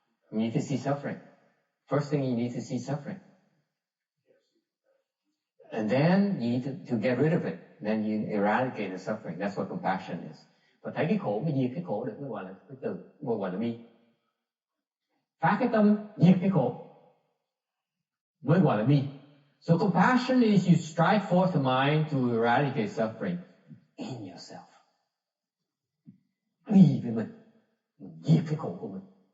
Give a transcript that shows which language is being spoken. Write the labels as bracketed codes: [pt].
[en] You need to see suffering. First thing you need to see suffering. And then you need to get rid of it. Then you eradicate the suffering. That's what compassion is. [vi] Và thấy cái khổ, mới diệt cái khổ được, mới gọi là cái từ, mới gọi là bi. Phá cái tâm, diệt cái khổ, mới gọi là bi. [en] So compassion is you strike forth the mind to eradicate suffering in yourself. [vi] Bi với mình diệt cái khổ của mình.